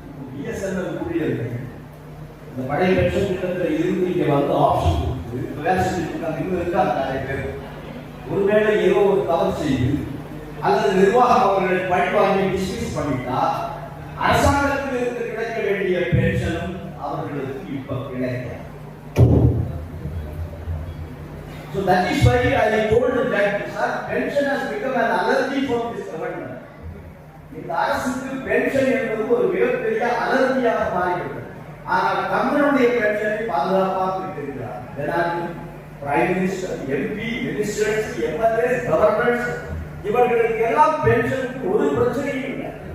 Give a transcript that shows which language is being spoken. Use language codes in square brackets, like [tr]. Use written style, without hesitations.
[ta] BSNL ஊழியர்கள் இந்த பழைய பென்ஷன் திட்டத்தில் இருந்து இங்க வந்து ஆப்ஷன் கொடுத்து வேலை செஞ்சுட்டு இருக்காங்க நிறைய பேர். ஒருவேளை ஏதோ ஒரு தவறு செய்து அல்லது நிர்வாகம் அவர்களை பழிவாங்கி டிஸ்மிஸ் பண்ணிட்டா அரசாங்கத்தில் இருந்து கிடைக்க வேண்டிய பென்ஷனும் அவர்களுக்கு இப்ப கிடைக்கும். [en] So that is why I told that sir, pension has become an allergy for this government. [ta] இந்த அரசுக்கு பென்ஷன் என்பது ஒரு மிகப்பெரிய அலர்ஜியாக மாறிவிட்டது. ஆனால் தமிழனுடைய பென்ஷனை பாதுகாப்பாக இருக்கிறார். ஜனாதிபதி, prime minister, MP, ministers, MLAs, governors இவர்களுக்கு எல்லாம் பென்ஷனுக்கு ஒரு பிரச்சனையும் இல்லை.